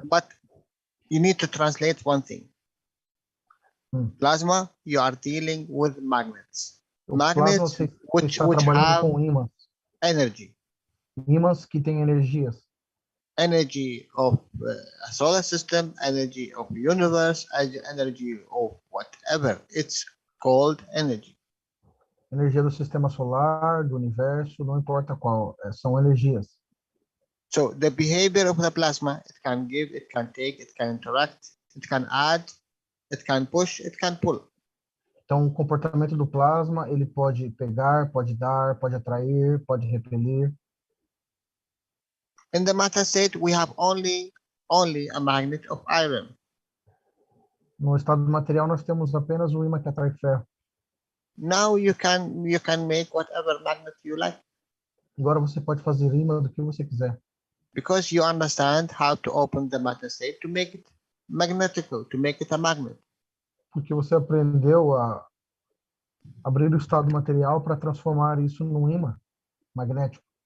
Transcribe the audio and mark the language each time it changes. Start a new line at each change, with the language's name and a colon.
English: But you need to translate one thing. Plasma, you are dealing with magnets. Magnets which have
Portuguese: com ímãs.
English: Energy.
Portuguese: Ímãs que têm energias.
English: Energy of a solar system, energy of universe, energy of whatever. It's called energy.
Portuguese: Energia do sistema solar, do universo, não importa qual, são energias.
English: So the behavior of the plasma, it can give, it can take, it can interact, it can add, it can push, it can pull.
Portuguese: Então, o comportamento do plasma, ele pode pegar, pode dar, pode atrair, pode repelir.
English: In the matter state, we have only a magnet of iron.
Portuguese: No estado material, nós temos apenas o ímã que atrai ferro.
English: Now you can make whatever magnet you like.
Portuguese: Agora você pode fazer ímã do que você quiser.
English: Because you understand how to open the matter state to make it magnetical, to make it a magnet.
Portuguese: Porque você aprendeu a abrir o estado material para transformar isso num ímã magnético.